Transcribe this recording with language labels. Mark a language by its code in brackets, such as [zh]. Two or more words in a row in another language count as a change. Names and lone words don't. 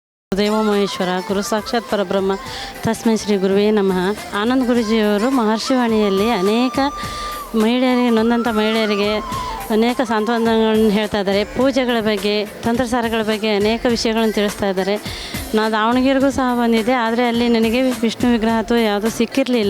[sa] ದೇವ ಮಹೇಶ್ವರ ಗುರು ಸಾಕ್ಷಾತ್ ಪರಬ್ರಹ್ಮ ತಸ್ಮೈ ಶ್ರೀ ಗುರುವೇ ನಮಃ. [kn] ಆನಂದ್ ಗುರೂಜಿಯವರು ಮಹರ್ಷಿವಾಣಿಯಲ್ಲಿ ಅನೇಕ ಮಹಿಳೆಯರಿಗೆ, ನೊಂದಂಥ ಮಹಿಳೆಯರಿಗೆ ಅನೇಕ ಸಾಂತ್ವನಗಳನ್ನು ಹೇಳ್ತಾ ಇದ್ದಾರೆ. ಪೂಜೆಗಳ ಬಗ್ಗೆ, ತಂತ್ರಸಾರಗಳ ಬಗ್ಗೆ ಅನೇಕ ವಿಷಯಗಳನ್ನು ತಿಳಿಸ್ತಾ ಇದ್ದಾರೆ. ನಾನು ದಾವಣಗೆರೆಗೂ ಸಹ ಬಂದಿದ್ದೆ, ಆದರೆ ಅಲ್ಲಿ ನನಗೆ ವಿಷ್ಣು ವಿಗ್ರಹ ಅಥವಾ ಯಾವುದೂ ಸಿಕ್ಕಿರಲಿಲ್ಲ.